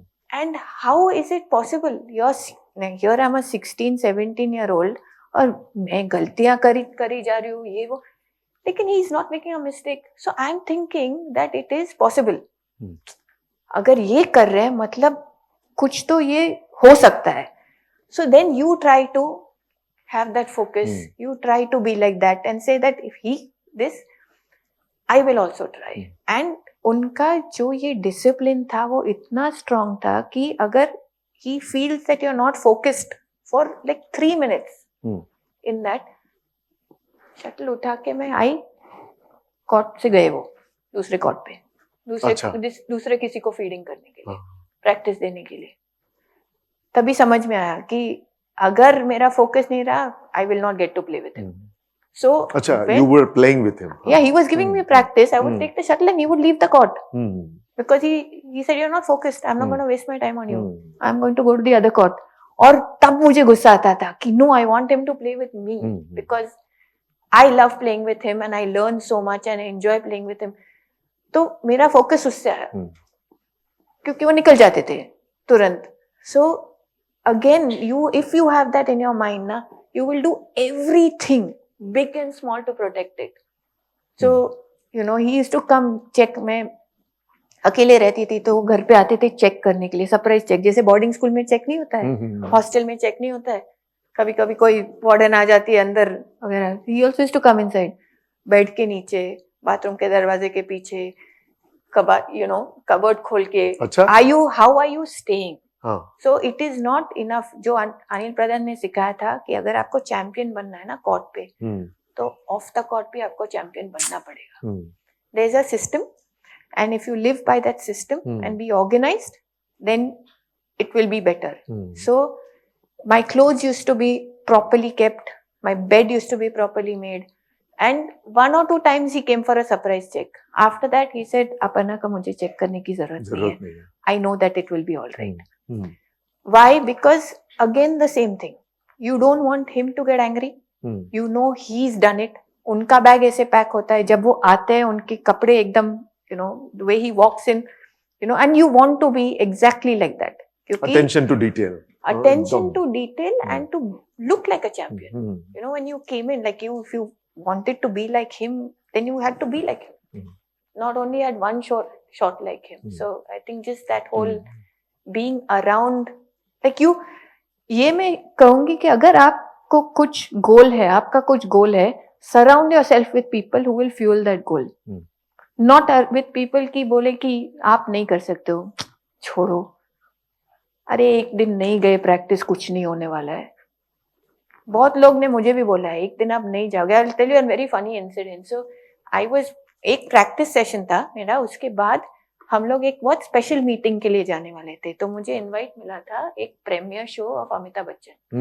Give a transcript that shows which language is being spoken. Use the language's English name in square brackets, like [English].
[English] And how is it possible? Here I am a 16-17 year old, [Hindi] और मैं गलतियां करी जा रही हूँ, ये वो, लेकिन [English] He is not making a mistake. So I am thinking that it is possible. [Hindi] अगर ये कर रहे हैं, मतलब कुछ तो ये हो सकता है. [English] So then you try to have that focus. You try to be like that and say that if he this, I will also try. [Hindi] And उनका जो ये discipline था, वो इतना strong था कि अगर [English] he feels that you're not focused for like 3 minutes in that, [Hindi] shuttle उठा के मैं आई, कोर्ट से गए वो दूसरे कोर्ट पे, दूसरे किसी को फीडिंग करने के लिए, प्रैक्टिस देने के लिए. तभी समझ में आया कि अगर मेरा फोकस नहीं रहा, [English] I will not get to play with him. So अच्छा, you were playing with him. Yeah, he was giving me practice. I would take the shuttle and he would leave the court because he said you're not focused. I'm not going to waste my time on you. I'm going to go to the other court. [Hindi] और तब मुझे गुस्सा आता था कि [English] no, I want him to play with me because I love playing with him and I learn so much and I enjoy playing with him. [Hindi] तो मेरा focus उससे आया, क्योंकि वो निकल जाते थे तुरंत. [English] So again, if you have that in your mind, na, you will do everything, big and small, to protect it. So, he used to come check. [Hindi] मैं अकेले रहती थी, तो वो घर पे आते थे चेक करने के लिए, सरप्राइज चेक. जैसे बोर्डिंग स्कूल में चेक नहीं होता है, हॉस्टल में चेक नहीं होता है. कभी कभी कोई वार्डन आ जाती है अंदर वगैरह. [English] He also used to come inside, [Hindi] bed के नीचे, बाथरूम के दरवाजे के पीछे, कबर्ड खोल के, अच्छा। [English] How are you staying? [Hindi] हाँ। [English] So it is not enough. [Hindi] जो अनिल प्रधान ने सिखाया था कि अगर आपको चैंपियन बनना है ना कोर्ट पे, तो ऑफ द कोर्ट भी आपको चैंपियन बनना पड़ेगा। [English] There is a system, and if you live by that system and be organised, then it will be better. So my clothes used to be properly kept, my bed used to be properly made, and 1 or 2 times he came for a surprise check. After that he said, "Aparna ka mujhe check karne ki zarurat nahi hai. I know that it will be all right." Why? Because again the same thing. You don't want him to get angry. You know he's done it. [Hindi] उनका bag ऐसे pack होता है, जब वो आते हैं उनके कपड़े एकदम, [English] the way he walks in, and you want to be exactly like that. Attention to detail. Attention to detail and to look like a champion. When you came in, like if you wanted to be like him, then you had to be like him. Not only had one shot like him. So I think just that whole being around, like [Hindi] ये मैं कहूंगी कि अगर आपको कुछ गोल है, [English] आपका कुछ गोल है, surround yourself with people who will fuel that goal. Not with people [Hindi] की बोले कि आप नहीं कर सकते हो, छोड़ो, अरे एक दिन नहीं गए प्रैक्टिस, कुछ नहीं होने वाला है। बहुत लोग ने मुझे भी बोला है, एक दिन आप नहीं जाओगे। [English] I will tell you a very funny incident. So I was, [Hindi] एक प्रैक्टिस सेशन था मेरा, उसके बाद हम लोग एक बहुत स्पेशल मीटिंग के लिए जाने वाले थे, तो मुझे इनवाइट मिला था एक premiere show off Amitabh Bachchan.